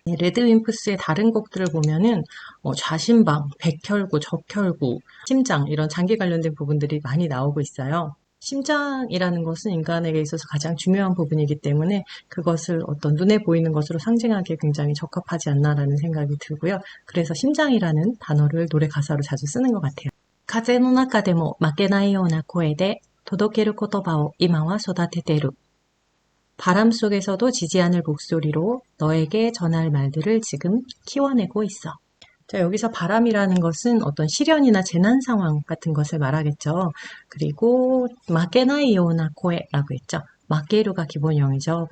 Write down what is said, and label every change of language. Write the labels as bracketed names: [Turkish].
[Korean] 레드윈프스의 다른 곡들을 보면은 좌심방, 백혈구, 적혈구, 심장 이런 장기 관련된 부분들이 많이 나오고 있어요. 심장이라는 것은 인간에게 있어서 가장 중요한 부분이기 때문에 그것을 어떤 눈에 보이는 것으로 상징하기에 굉장히 적합하지 않나라는 생각이 들고요. 그래서 심장이라는 단어를 노래 가사로 자주 쓰는 것 같아요. [Japanese] 風の中でも負けないような声で届ける言葉を今は育ててる. [Korean] 바람 속에서도 지지 않을 목소리로 너에게 전할 말들을 지금 키워내고 있어. 자, 여기서 바람이라는 것은 어떤 시련이나 재난 상황 같은 것을 말하겠죠. 그리고 마케나이오나 코에라고 했죠. 마케루가 기본형이죠.